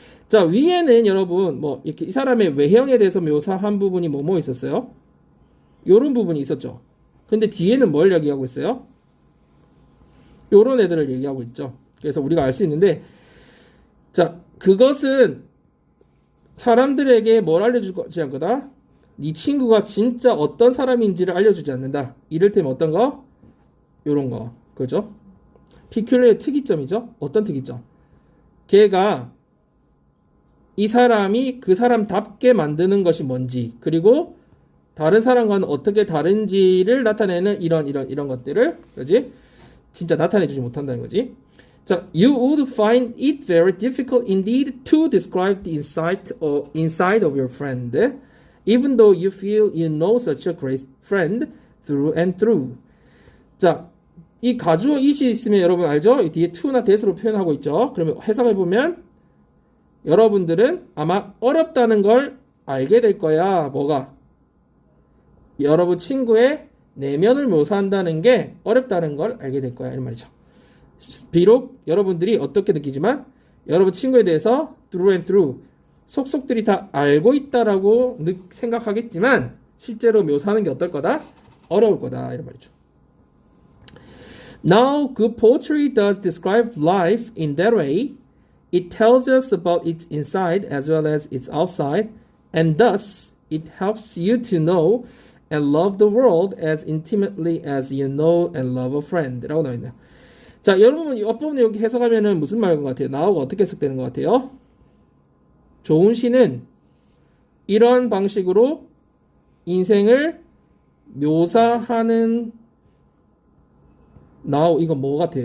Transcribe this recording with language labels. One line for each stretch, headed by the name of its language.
Korean: 자, 위에는 여러분 뭐 이렇게 이 사람의 외형에 대해서 묘사한 부분이 뭐 있었어요? 요런 부분이 있었죠. 근데 뒤에는 뭘 얘기하고 있어요? 요런 애들을 얘기하고 있죠. 그래서 우리가 알 수 있는데 자, 그것은 사람들에게 뭘 알려주지 않거다? 네 친구가 진짜 어떤 사람인지를 알려주지 않는다. 이를테면 어떤 거? 요런 거. 그죠? 피큘러의 특이점이죠. 어떤 특이점? 걔가 이 사람이 그 사람답게 만드는 것이 뭔지, 그리고 다른 사람과는 어떻게 다른지를 나타내는 이런 것들을, 그지? 진짜 나타내주지 못한다는 거지.
English: 자, you would find it very difficult indeed to describe the inside of your friend, even though you feel you know such a great friend through and through.
Korean: 자, 이 가주어 it이 있으면 여러분 알죠? 이 뒤에 to나 that으로 표현하고 있죠. 그러면 해석해 보면 여러분들은 아마 어렵다는 걸 알게 될 거야. 뭐가? 여러분 친구의 내면을 묘사한다는 게 어렵다는 걸 알게 될 거야. 이런 말이죠. 비록 여러분들이 어떻게 느끼지만 여러분 친구에 대해서
English: through and through
Korean: 속속들이 다 알고 있다라고 생각하겠지만 실제로 묘사하는 게 어떨 거다? 어려울 거다. 이런 말이죠.
English: Now, good poetry does describe life in that way. It tells us about its inside as well as its outside, and thus it helps you to know and love the world as intimately as you know and love a friend.
Korean: 라고 나와있네요. 자, 여러분 이 앞부분 여기 해석하면은 무슨 말인 것 같아요? 나하고 어떻게 해석되는 것 같아요? 좋은 시는 이런 방식으로 인생을 묘사하는 now 이거 뭐 같아요?